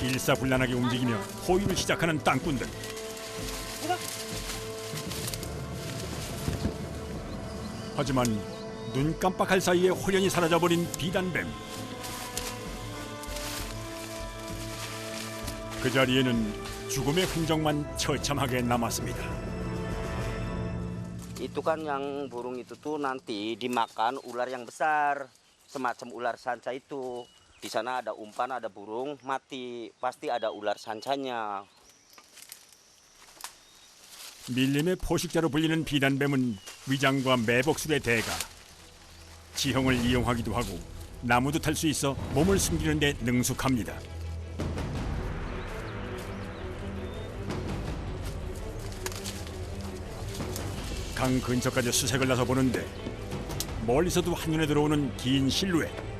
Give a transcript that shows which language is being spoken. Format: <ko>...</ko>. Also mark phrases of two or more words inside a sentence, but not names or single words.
<ko>일사불란하게 움직이며 호위를 시작하는 땅꾼들. 하지만 눈 깜빡할 사이에 홀연히 사라져버린 비단뱀. 그 자리에는 죽음의 흔적만 처참하게 남았습니다.</ko> <id>Itu kan yang burung itu tuh nanti dimakan ular yang besar, semacam ular sanca itu. Di sana ada umpan, ada burung mati, pasti ada ular sancanya.</id> <ko>밀림의 포식자로 불리는 비단뱀은 위장과 매복술의 대가. 지형을 이용하기도 하고 나무도 탈 수 있어 몸을 숨기는 데 능숙합니다. 강 근처까지 수색을 나서 보는데 멀리서도 한눈에 들어오는 긴 실루엣.</ko>